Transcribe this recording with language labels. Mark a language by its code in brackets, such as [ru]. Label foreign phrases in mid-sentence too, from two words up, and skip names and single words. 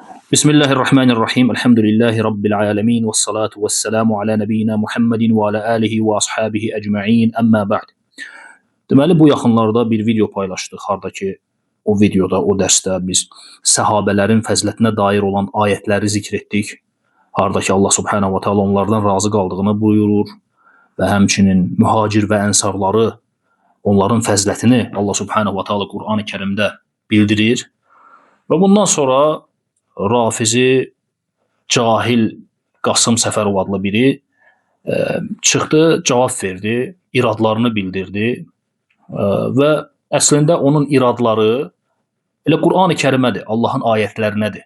[ar] بسم الله الرحمن الرحيم. الحمد لله رب العالمين. والصلاة والسلام على نبينا محمد وعلى آله وأصحابه أجمعين. أما بعد. [az] Deməli, bu yaxınlarda bir video paylaşdıq. Harda ki, o videoda, o dərsdə biz səhabələrin fəzilətinə dair olan ayətləri zikr etdik. Harda ki, Allah [ar] سبحانه وتعالى [az] onlardan razı qaldığını buyurur və həmçinin mühacir və ənsarları, onların fəzilətini Allah [ar] سبحانه وتعالى [az] Qur'an-ı Kərimdə bildirir. Və bundan sonra Rafizi Cahil Qasım Səfərov adlı biri çıxdı, cavab verdi, iradlarını bildirdi və əslində onun iradları elə Qur'an-ı Kərimədir, Allahın ayətlərinədir.